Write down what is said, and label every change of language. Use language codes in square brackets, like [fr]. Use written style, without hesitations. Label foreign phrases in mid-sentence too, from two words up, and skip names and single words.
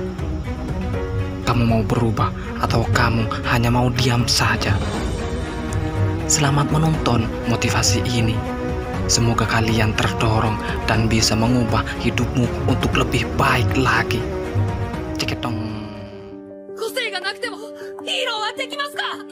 [id] Kamu mau berubah atau kamu hanya mau diam saja? Selamat menonton motivasi ini. Semoga kalian terdorong dan bisa mengubah hidupmu untuk lebih baik lagi. Ceketong. [ja] 個性がなくてもヒーローはできますか？